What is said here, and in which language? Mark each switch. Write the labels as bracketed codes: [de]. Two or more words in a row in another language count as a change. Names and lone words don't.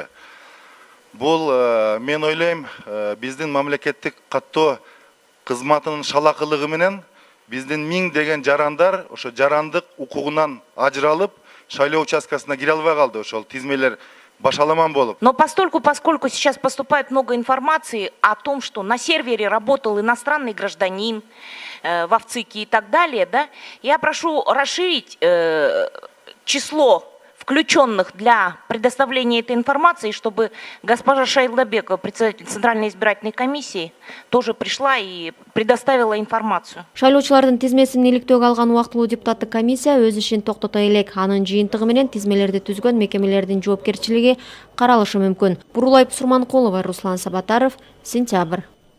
[ky] Бул мен ойлойм, биздин мамлекеттик каттоо кызматынын шалакылыгы менен биздин миңдеген жарандар ошо жарандык укугунан ажыралып, шайлоо участкасына кире албай калды. Ошол тизмелер башаламан болуп. [ru] Но поскольку сейчас поступает много информации о том, что на сервере работал иностранный гражданин в ВЦИКе и так далее, да, я прошу расширить число включенных для предоставления этой информации, чтобы госпожа Шайлдабекова, председатель Центральной избирательной комиссии, тоже пришла и предоставила информацию. [ky] Шайлоочулардын тизмесин иликтөөгө алган убактылуу депутаттык комиссия өз ишин токтото элек. Анын жыйынтыгы менен тизмелерди түзгөн мекемелердин жоопкерчилиги каралышы мүмкүн. Бурулай Сурманкулова, Руслан Сабатаров, Сентябрь.